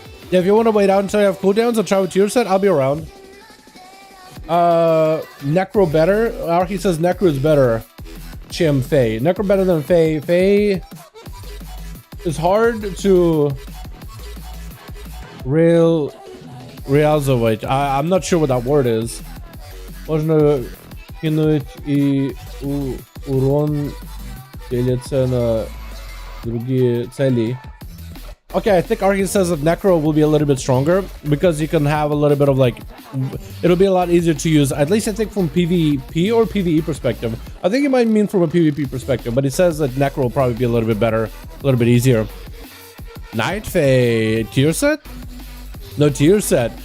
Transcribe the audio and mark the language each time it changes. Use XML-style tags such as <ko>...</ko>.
<en>Yeah, if you want to wait out until you have cooldowns and try with tier set, I'll be around. Necro better. Archie says Necro is better. Chim Faye. Necro better than Faye. Faye is hard to realizate. I'm not sure what that word is.</en> <ru>Можно кинуть и урон делится на другие цели.</ru> <en>Okay, I think Archie says that Necro will be a little bit stronger because you can have a little bit of, like, it'll be a lot easier to use, at least I think from PvP or PvE perspective. I think it might mean from a PvP perspective, but it says that Necro will probably be a little bit better, a little bit easier. Night Fae, tier set? No tier set.</en>